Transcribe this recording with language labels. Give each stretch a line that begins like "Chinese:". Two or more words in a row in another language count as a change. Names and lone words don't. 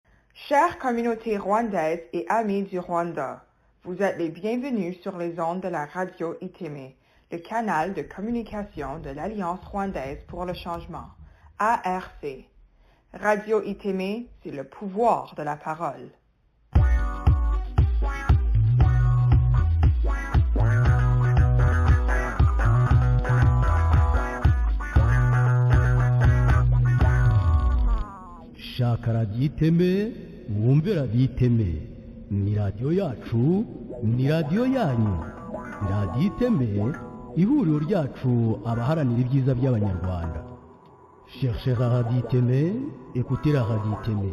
French: Chère communauté rwandaise et amis du Rwanda, vous êtes les bienvenus sur les ondes de la radio ITEME, le canal de communication de l'Alliance rwandaise pour le changement, ARC. Radio ITEME, c'est le pouvoir de la parole.
Kinyarwanda: shaka radiyo iteme mwumve radiyo iteme ni radiyo yacu ni radiyo yanyu radiyo iteme ihuriro ryacu abaharanira ibyiza by'abanyarwanda.
French: Cherchez la radio iteme, écoutez la radio iteme.